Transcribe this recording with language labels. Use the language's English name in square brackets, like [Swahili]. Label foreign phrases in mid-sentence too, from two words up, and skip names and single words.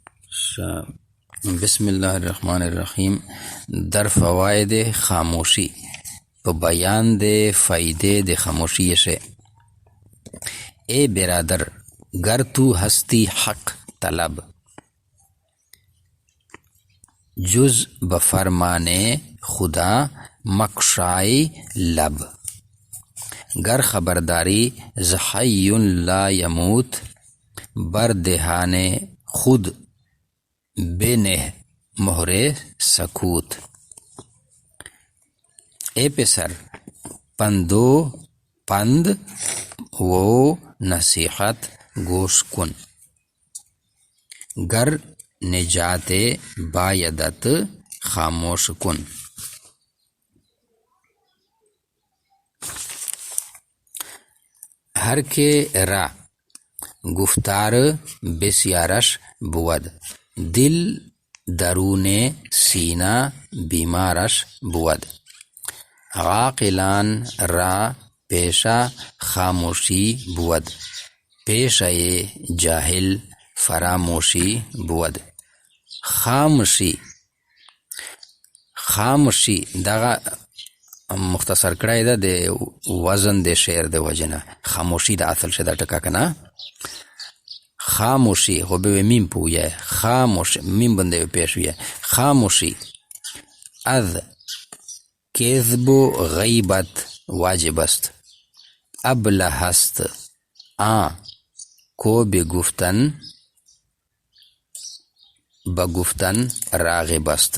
[Arabic] بسم الله الرحمن الرحیم. [Persian] در فواید خاموشی [Pashto] په بیان د فائدے د خاموشی سے. [Persian] اے برادر گر تو ہستی حق طلب جز بفرمانے خدا مکشائی لب. گر خبرداری زحی لا یموت بر دہان خود بینہ مہر سکوت. اے پسر پند و نصیحت گوش کن. گر نجات بایدت خاموش کن. ہر کے را گفتار بسیارش بود دل درون سینہ بیمارش بود. عاقلان را پیشہ خاموشی بود پیشہ جاہل فراموشی بود. [Pashto] خاموشی دغه مختصر کړی ده د وزن د شعر د وجنه. خاموشی د اصل شه د ټکا کنه خاموشی خو به میم پویه خاموش میم بنده پیش ویه. [Persian] خاموشی از کذب و غیبت واجب است. ابله هست کو بگفتن راغب است.